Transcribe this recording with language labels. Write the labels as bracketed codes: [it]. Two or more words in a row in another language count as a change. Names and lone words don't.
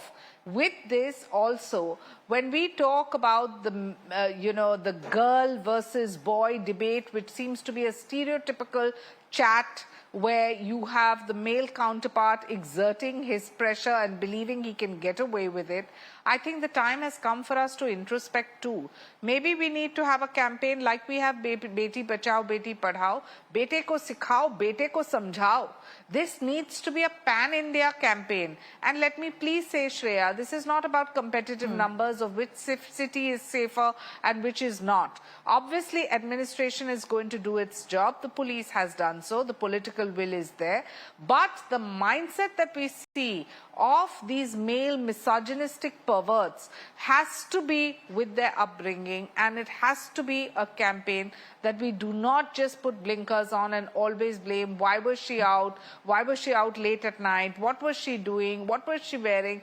[en] With this also, when we talk about the, the girl versus boy debate, which seems to be a stereotypical chat where you have the male counterpart exerting his pressure and believing he can get away with it, I think the time has come for us to introspect too. Maybe we need to have a campaign like we have [hi] बेटी बचाओ, बेटी पढ़ाओ, बेटे को सिखाओ, बेटे को समझाओ. [en] This needs to be a pan-India campaign. And let me please say, Shreya, this is not about competitive numbers of which city is safer and which is not. Obviously, administration is going to do its job. The police has done so. The political will is there. But the mindset that we see of these male misogynistic perverts has to be with their upbringing, and it has to be a campaign that we do not just put blinkers on and always blame why was she out late at night, what was she doing, what was she wearing.